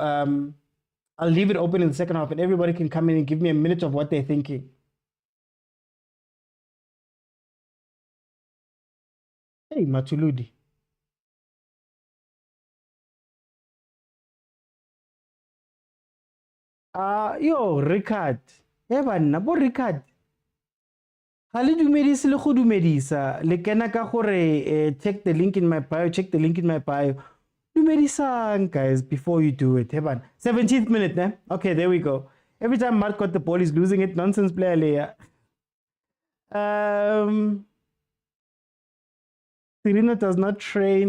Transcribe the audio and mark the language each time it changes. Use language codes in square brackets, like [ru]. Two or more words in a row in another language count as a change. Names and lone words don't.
[en] I'll leave it open in the second half, and everybody can come in and give me a minute of what they're thinking. Hey, Matuludi. Yo, Ricard. Evan, bo Ricard. [nso] Ha le dumedise le go dumedisa. Le kena ka gore [en] check the link in my bio, check the link in my bio. Dumedisang, guys, before you do it. Evan, 17th minute, ne? Okay, there we go. Every time Mark got the ball, he's losing it. Nonsense player layer. Serino does not train.